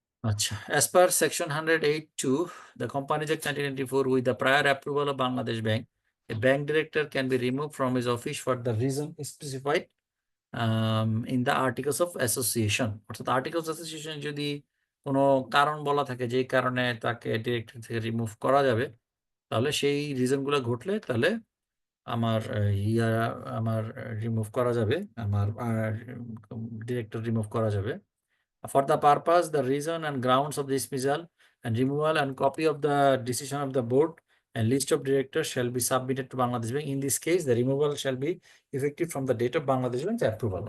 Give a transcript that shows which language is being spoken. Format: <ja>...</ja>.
<en>আচ্ছা, as per section 108(2) the Companies Act 1994, with the prior approval of Bangladesh Bank, a bank director can be removed from his office for the reason specified in the Articles of Association.</en> <bn>অর্থাৎ Articles of Association যদি কোনো কারণ বলা থাকে যে কারণে তাকে director থেকে রিমুভ করা যাবে, তাহলে সেই রিজনগুলো ঘটলে তাহলে আমার আমার রিমুভ করা যাবে, আমার ডিরেক্টর রিমুভ করা যাবে।</bn> <en>For the purpose, the reason and grounds of dismissal and removal and copy of the decision of the board and list of directors shall be submitted to Bangladesh Bank. In this case, the removal shall be effective from the date of Bangladesh Bank's approval.</en>